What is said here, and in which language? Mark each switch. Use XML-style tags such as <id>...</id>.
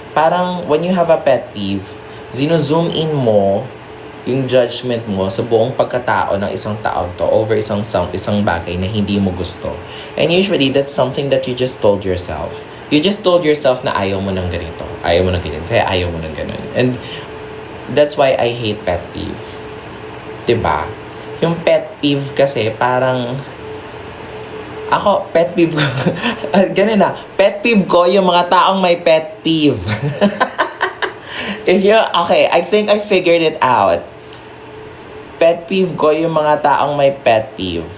<tl>Parang</tl> <en>when you have a pet peeve,</en> <tl>zino-zoom in mo yung judgment mo sa buong pagkatao ng isang tao to over isang bagay na hindi mo gusto.</tl> <en>And usually, that's something that you just told yourself. You just told yourself</en> <tl>na ayaw mo ng ganito. Ayaw mo ng ganyan. Kaya ayaw mo ng ganun.</tl> <en>And that's why I hate pet peeve.</en> <tl>Diba? Yung pet peeve kasi parang ako, pet peeve ko. Ganun na. Pet peeve ko yung mga taong may pet peeve.</tl> <en>Okay, I think I figured it out.</en> <tl>Pet peeve ko yung mga taong may pet peeve.</tl>